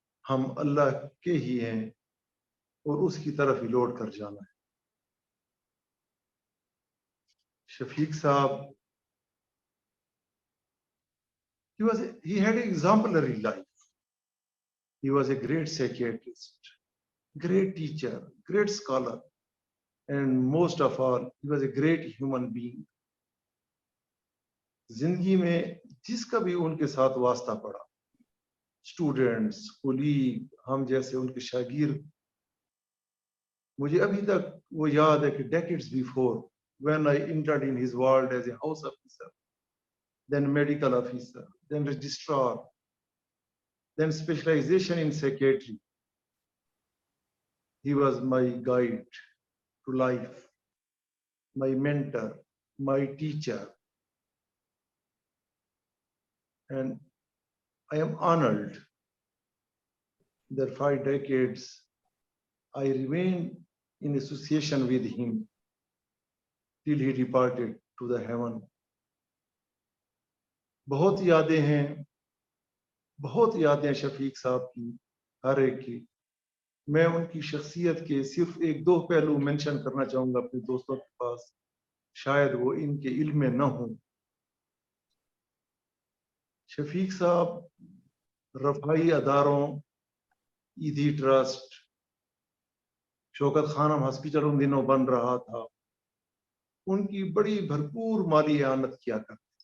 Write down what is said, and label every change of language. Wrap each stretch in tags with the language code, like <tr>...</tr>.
<ur>ہم اللہ کے ہی ہیں اور اس کی طرف ہی لوٹ کر جانا ہے۔ شفیق صاحب</ur> <en>he had an exemplary life. He was a great psychiatrist, great teacher, great scholar, and most of all, he was a great human being.</en> <ur>زندگی میں جس کا بھی ان کے ساتھ واسطہ پڑا، اسٹوڈنٹس، کولیگ، ہم جیسے ان کے شاگرد، مجھے ابھی تک وہ یاد ہے کہ</ur> <en>decades before, when I entered in his world as a house officer, then medical officer, then registrar, then specialization in psychiatry, he was my guide to life, my mentor, my teacher. And I am honored that 5 decades I remained in association with him till he departed to the heaven.</en> <ur>بہت یادیں ہیں، بہت یادیں شفیق صاحب کی، ہر ایک کی۔ میں ان کی شخصیت کے صرف 1-2 پہلو منشن کرنا چاہوں گا اپنے دوستوں کے پاس، شاید وہ ان کے علم میں نہ ہوں۔ شفیق صاحب رفائی اداروں، Edhi trust, Shaukat Khanum hospital in دنوں بن رہا تھا، ان کی بڑی بھرپور مالی اعانت کیا کرتے۔</ur>